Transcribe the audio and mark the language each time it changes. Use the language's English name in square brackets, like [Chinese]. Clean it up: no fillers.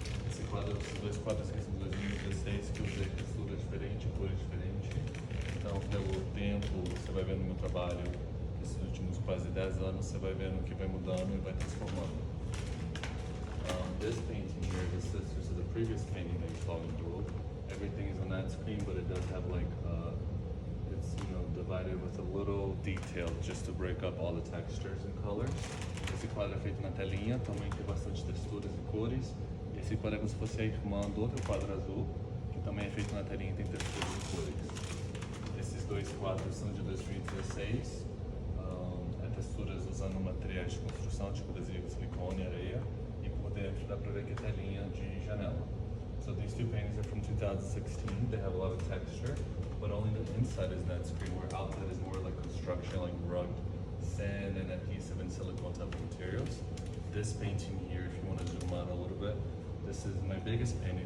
[Portuguese] Esses dois quadros aqui são de 2016 que eu usei textura diferente, cores diferentes. Então, pelo tempo, você vai vendo o meu trabalho, esses últimos quase 10 anos, você vai vendo que vai mudando e vai transformando. [English] This painting here, the sisters of the previous painting that you saw in dual, everything is on that screen, but it does have like, it's divided with a little detail just to break up all the textures and colors. [Portuguese] Esse quadro é feito na telinha, também tem bastante texturas e cores. Esse quadro é como se fosse a irmã do outro quadro azul, que também é feito na telinha e tem texturas e cores. Esses dois quadros são de 2016. Texturas usando materiais de construção, tipo adesivo, silicone, areia. E por dentro dá pra ver que é telinha de janela. [English] So these two paintings are from 2016. They have a lot of texture, but only the inside is that screen, where outside is more like construction, like rugged sand and adhesive and silicone type of materials. This painting here, if you want to zoom out a little bit, this is my biggest painting.